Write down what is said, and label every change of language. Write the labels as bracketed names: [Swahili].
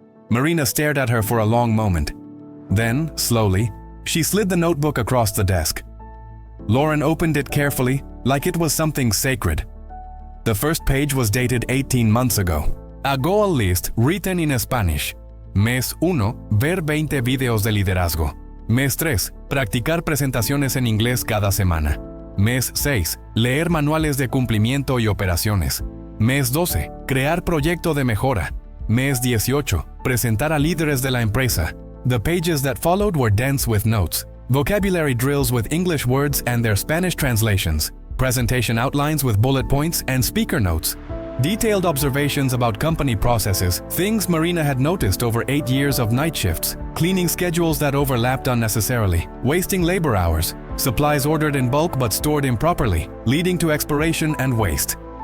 [English] Marina stared at her for a long moment. Then, slowly, she slid the notebook across the desk. Lauren opened it carefully, like it was something sacred. The first page was dated 18 months ago. A goal list written in Spanish. [Spanish] Mes 1, ver 20 videos de liderazgo. Mes 3, practicar presentaciones en inglés cada semana. Mes 6, leer manuales de cumplimiento y operaciones. Mes 12, crear proyecto de mejora. Mes 18, presentar a líderes de la empresa. [English] The pages that followed were dense with notes, vocabulary drills with English words and their Spanish translations, presentation outlines with bullet points and speaker notes. Detailed observations about company processes, things Marina had noticed over 8 years of night shifts, cleaning schedules that overlapped unnecessarily, wasting labor hours, supplies ordered in bulk but stored improperly, leading to expiration and waste.